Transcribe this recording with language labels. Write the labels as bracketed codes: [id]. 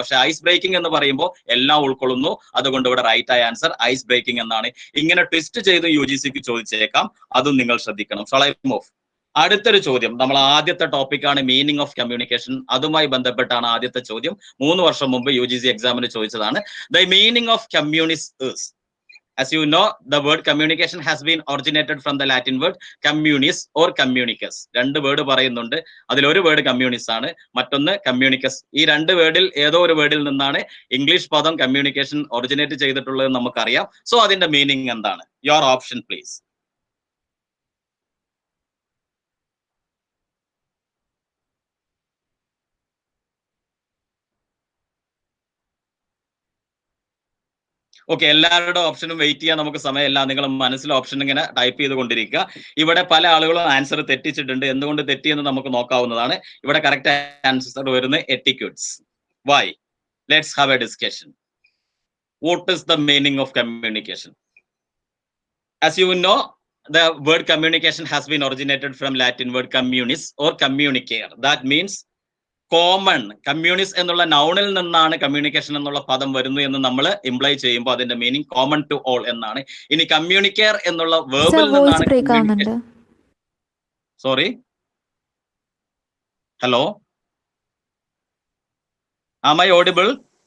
[ml] പക്ഷെ ice breaking എന്ന് പറയുമ്പോൾ എല്ലാം ഉൾക്കൊള്ളുന്നു. അതുകൊണ്ട് ഇവിടെ റൈറ്റ് ആയ ആൻസർ ഐസ് ബ്രേക്കിംഗ് എന്നാണ്. ഇങ്ങനെ ട്വിസ്റ്റ് ചെയ്ത് UGCക്ക് ചോദിച്ചേക്കാം, അതും നിങ്ങൾ ശ്രദ്ധിക്കണം. [en] Shall I move? [ml] അടുത്തൊരു ചോദ്യം, നമ്മൾ ആദ്യത്തെ ടോപ്പിക്കാണ് മീനിങ് ഓഫ് കമ്മ്യൂണിക്കേഷൻ. അതുമായി ബന്ധപ്പെട്ടാണ് ആദ്യത്തെ ചോദ്യം. 3 വർഷം മുമ്പ് UGC എക്സാമിന് ചോദിച്ചതാണ്. [en] The meaning of communist is. As you know, the word communication has been originated from the Latin word communis or communicus. [ml] രണ്ട് വേർഡ് പറയുന്നുണ്ട്, അതിലൊരു വേർഡ് കമ്മ്യൂണിസ് ആണ്, മറ്റൊന്ന് കമ്മ്യൂണിക്കസ്. ഈ രണ്ട് വേർഡിൽ ഏതോ ഒരു വേർഡിൽ നിന്നാണ് ഇംഗ്ലീഷ് പദം കമ്മ്യൂണിക്കേഷൻ ഒറിജിനേറ്റ് ചെയ്തിട്ടുള്ളത് നമുക്കറിയാം. സോ അതിന്റെ മീനിങ് എന്താണ്? [en] Your option please. [ml] ഓക്കെ, എല്ലാവരുടെ ഓപ്ഷനും വെയിറ്റ് ചെയ്യാൻ നമുക്ക് സമയമില്ല. നിങ്ങൾ മനസ്സിൽ ഓപ്ഷൻ ഇങ്ങനെ ടൈപ്പ് ചെയ്തുകൊണ്ടിരിക്കുക. ഇവിടെ പല ആളുകളും ആൻസർ തെറ്റിച്ചിട്ടുണ്ട്. എന്തുകൊണ്ട് തെറ്റിയെന്ന് നമുക്ക് നോക്കാവുന്നതാണ്. ഇവിടെ കറക്റ്റ് ആൻസർ വരുന്നത് എറ്റിക്യൂട്ട്സ്. Y? [en] Let's have a discussion. What is the meaning of communication? As you know, the word communication has been originated from Latin word communis or communicare. That means common. [ml] Communist എന്നുള്ള നൗണിൽ നിന്നാണ് communication എന്നുള്ള പദം വരുന്നു എന്ന് നമ്മൾ imply ചെയ്യുമ്പോൾ അതിന്റെ meaning [en] common to all [ml] എന്നാണ്. ഇനി കമ്മ്യൂണിക്കെയർ എന്നുള്ള വേർബിൽ നിന്നാണ്. [en] Sorry, hello, am I audible?